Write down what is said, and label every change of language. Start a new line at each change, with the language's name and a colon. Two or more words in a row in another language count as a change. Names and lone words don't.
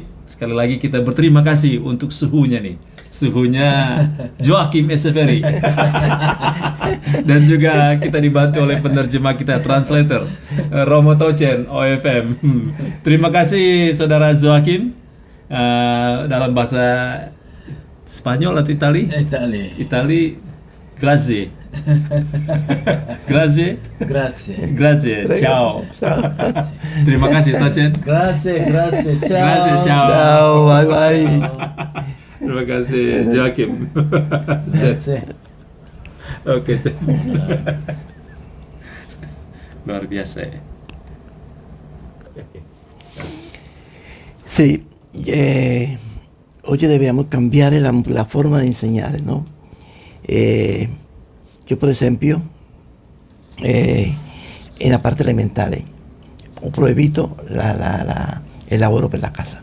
Indonesian: Sekali lagi kita berterima kasih untuk suhunya nih. Suhunya Joachim Eseferi. Dan juga kita dibantu oleh penerjemah kita, translator Romo Tochen OFM. Terima kasih saudara Joachim. Dalam bahasa Spanyol atau Itali? Itali.
Italian: Grazie. Ciao.
Indonesian: Terima kasih Tochen.
Italian: Grazie. Ciao. Grazie, ciao. Ciao, bye.
Indonesian: Terima kasih Joachim.
Italian: Grazie.
Indonesian: Oke. Luar biasa ya.
Italian: Sì, oggi dobbiamo cambiare la forma di insegnare, no? Io per esempio, nella parte elementare, ho proibito il lavoro per la casa.